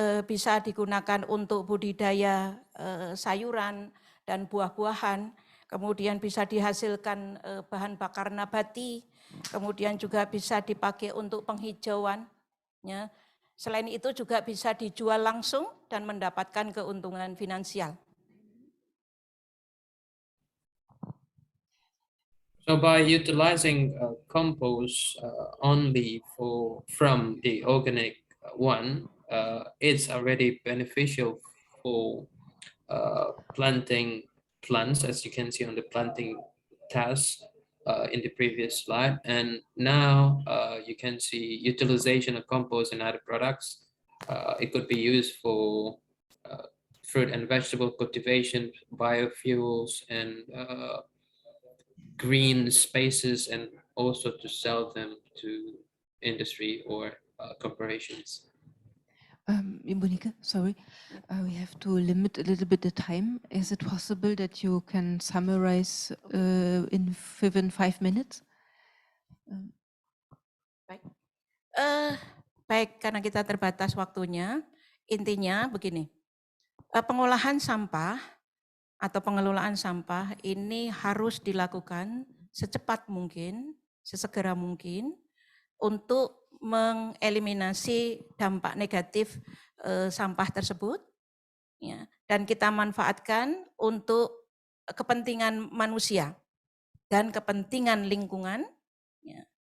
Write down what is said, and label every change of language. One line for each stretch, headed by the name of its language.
Indonesian: Bisa digunakan untuk budidaya sayuran dan buah-buahan, kemudian bisa dihasilkan bahan bakar nabati, kemudian juga bisa dipakai untuk penghijauan. Ya. Selain itu juga bisa dijual langsung dan mendapatkan keuntungan finansial.
English: So by utilizing compost only from the organic one, it's already beneficial for planting plants, as you can see on the planting task in the previous slide. And now you can see utilization of compost and other products. It could be used for fruit and vegetable cultivation, biofuels, and green spaces, and also to sell them to industry or corporations. Ibu Nika, sorry, we have to limit a little bit the time. Is it possible that you can summarize within 5 minutes?
Indonesian: Baik, karena kita terbatas waktunya, intinya begini, pengolahan sampah atau pengelolaan sampah ini harus dilakukan secepat mungkin, sesegera mungkin untuk mengeliminasi dampak negatif sampah tersebut, ya, dan kita manfaatkan untuk kepentingan manusia dan kepentingan lingkungan. Ya.